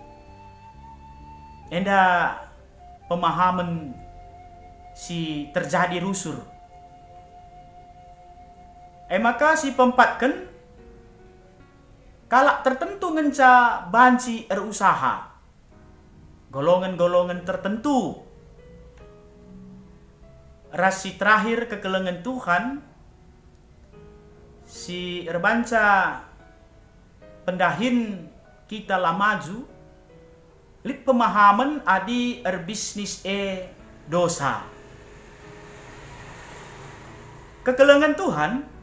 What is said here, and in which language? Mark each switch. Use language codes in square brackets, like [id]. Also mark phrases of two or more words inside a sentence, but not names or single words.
[btx] Enda pemahaman si terjadi rusur. Maka si pempatkan kalak tertentu ngenca banci erusaha. [id] Golongan-golongan tertentu. [btx] Rasi terakhir kekelengan Tuhan. Si erbanca pendahin kita lamaju. Lip pemahaman adi erbisnis dosa. Kekelengan Tuhan.